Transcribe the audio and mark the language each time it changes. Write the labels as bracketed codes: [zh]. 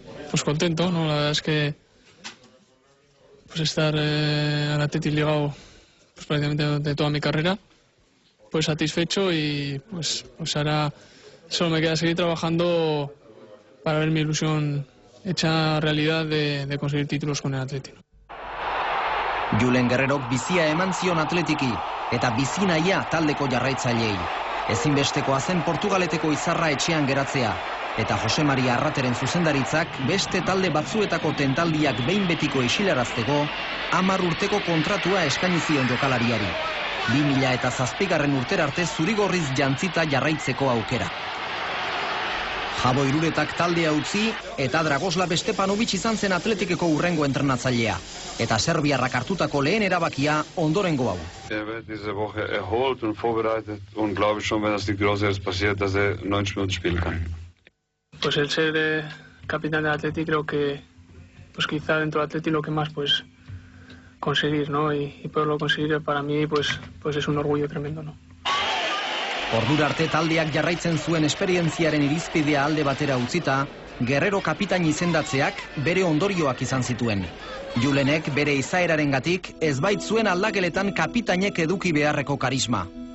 [es] Pues contento, ¿no? La verdad es que pues estar al Athletic ligado pues prácticamente de toda mi carrera, pues satisfecho y pues ahora solo me queda seguir trabajando para ver mi ilusión hecha realidad de conseguir títulos con el Athletic. [eu] Julen Guerrero bizia eman zion Athletiki eta bizi nahia taldeko jarraitzaileei. Ezinbestekoa zen Portugaleteko izarra etxean geratzea. eta Jose Maria Arrateren zuzendaritzak beste talde batzuetako tentaldiak behin betiko isilarazteko 10 urteko kontratua eskaini zion jokalariari. 2007 urtera arte zurigorriz jantzita jarraitzeko aukera. Jabo Iruretak taldea utzi eta Dragoslav Stepanovic izan zen Atletikeko urrengo entrenatzailea. Eta serbiarrak hartutako lehen erabakia ondorengo hau. [de] wird diese Woche erholt und vorbereitet und glaube schon, wenn das nicht Größeres passiert, dass 90 Minuten spielen kann. [es] Pues el ser capitán del Atleti creo que pues quizá dentro del Atleti lo que más pues conseguir, ¿no? Y poderlo conseguir para mí pues es un orgullo tremendo, ¿no? [eu] Ordura arte taldeak jarraitzen zuen esperientziaren irizpidea alde batera utzita, Guerrero kapitain izendatzeak bere ondorioak izan zituen. Julenek bere izaerarengatik ez baitzuen aldageletan kapitainek eduki beharreko karisma.